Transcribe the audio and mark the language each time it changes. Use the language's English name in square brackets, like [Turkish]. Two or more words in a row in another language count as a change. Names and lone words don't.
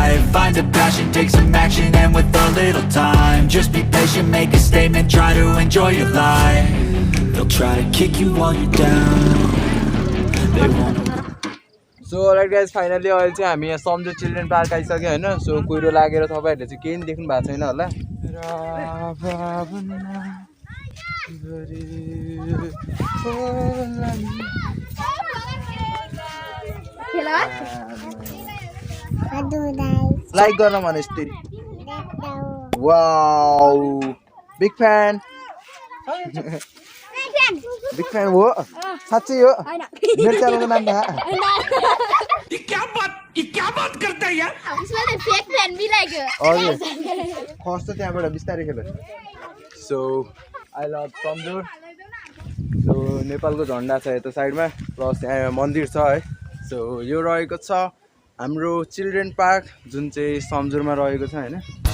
[English] find a passion, take some action, and with a little time, just be patient, make a statement, try to enjoy your life. They'll try to kick you while you're down. They won't. so alright guys finally [Nepali] अहिले चाहिँ हामी यहाँ सम्झो चिल्ड्रेन पार्क आइसक्यो होइन सो कुहिरो लागेर तपाईँहरूले चाहिँ केही पनि देख्नु भएको छैन होला लाइक गर्न भने यस्तरी [English] wow big fan big fan [Nepali] हो साँच्चै हो मेरो च्यानलको नाम [Hindi] क्या बात करता है यार? उसमें [English] fake fan [Hindi] भी लाग्यो [Nepali] हजुर खस्छ त्यहाँबाट बिस्तारै खेल [English] so I love [Nepali] सम्झुर सो नेपालको झन्डा छ यता साइडमा प्लस यहाँ मन्दिर छ है सो यो रहेको छ हाम्रो चिल्ड्रेन पार्क जुन चाहिँ सम्झुरमा रहेको छ होइन